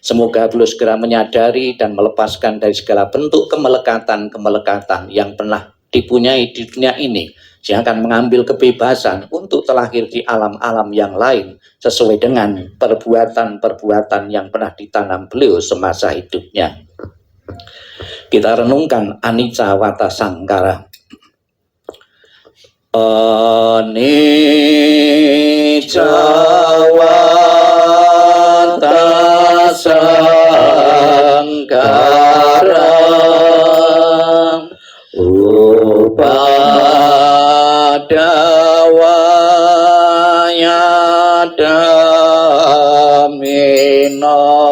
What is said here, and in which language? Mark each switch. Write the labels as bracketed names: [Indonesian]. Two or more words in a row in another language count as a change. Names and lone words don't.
[Indonesian] Semoga beliau segera menyadari dan melepaskan dari segala bentuk kemelekatan-kemelekatan yang pernah dipunyai di dunia ini, sehingga akan mengambil kebebasan untuk terlahir di alam-alam yang lain sesuai dengan perbuatan-perbuatan yang pernah ditanam beliau semasa hidupnya. Kita renungkan [Pali] anicca wata sangkara. Anicca wata sangkara upadawaya damino